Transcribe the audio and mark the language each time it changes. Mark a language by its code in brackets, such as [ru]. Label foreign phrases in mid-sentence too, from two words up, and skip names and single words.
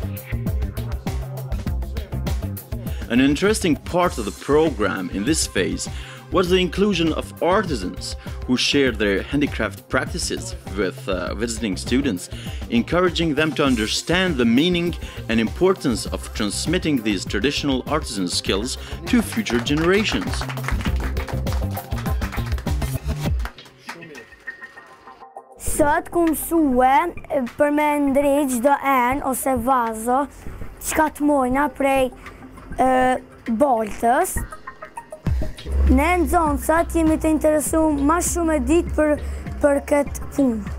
[en] An interesting part of the program in this phase was the inclusion of artisans who shared their handicraft practices with visiting students, encouraging them to understand the meaning and importance of transmitting these traditional artisan skills to future generations. [sq] Sot ku mësue për me ndrej çdo enë ose vazo çka të mojna prej boltës. Ne nxënësat jemi të interesuar më shumë e ditë për këtë punë.